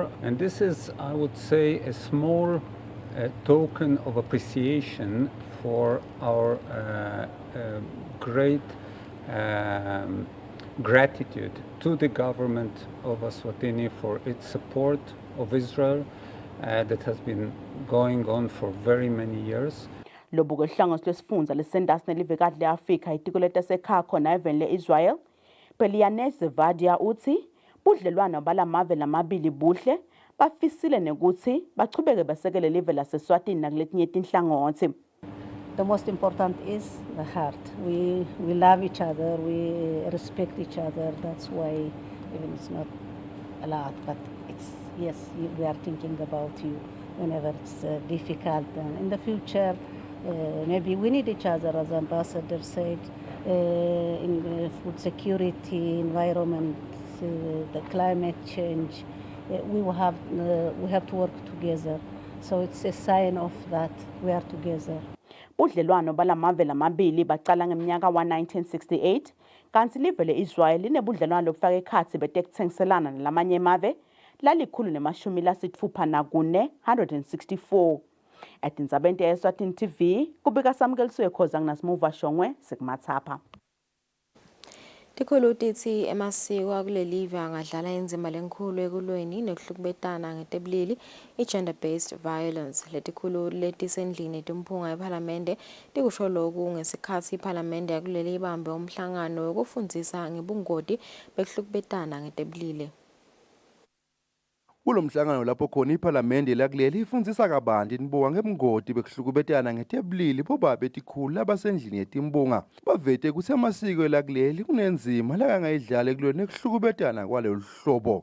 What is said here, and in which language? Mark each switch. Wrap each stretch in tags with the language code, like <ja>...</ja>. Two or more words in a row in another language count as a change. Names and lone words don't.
<en>And this is, I would say, a small token of appreciation for our great gratitude to the government of Eswatini for its support of Israel that has been going on for very many years.</en> <ss>Lobuke hlangosi lesifundza lesendasi nelivekati le-Afrika itiko letasekhaya khona eveni le-Israel Pelianes Vadia uthi budlelwano balamave lamabili buhle bafisile nekuthi bachubeke basekele live laseSwatini nakuletinye tinhlangothi.</ss> <en>The most important is the heart. We love each other, we respect each other. That's why even it's not a lot, but it's, yes, we are thinking about you whenever it's difficult. And in the future, maybe we need each other, as Ambassador said, in food security, environment, the climate change. We have to work together. So it's a sign of that we are together.</en> <ss>Budlelwano balamave lamabili bacala ngeminyaka wa-1968 kanti live le-Israel linebudlelwano lobufaka ekhatsi betekutsengiselana nalamanye emave lalikhulu nemashumi lasitfupha nakune 164. Etindzabeni te-Eswatini TV kubika Samkelisiwe Khoza nginasimuva Shongwe sekumatsapa. Tikhulu tithi emasiko akulelive angadlala indzima lenkulu ekulweni nekuhlukubetana ngetebulili i-</ss> <en>gender based violence.</en> <ss>Letikhulu letisendlini timphunga ePhalamende tikusho lokhu ngesikhatsi iPhalamende yakuleli ibambe umhlangano wokufundisa ngebungoti bekuhlukubetana ngetebulili. Kulo mhlangano lapho khona iPhalamende lakuleli ifundisa kabanti inibonga ngebungoti bekuhlukubetana ngetebulili bobabe etikhulu labasendlini yetimbunga bavete ukuthi amasiko lakuleli kunenzima lakangayidlala ekulweni ekuhlukubetana kwalolu hlobo.</ss>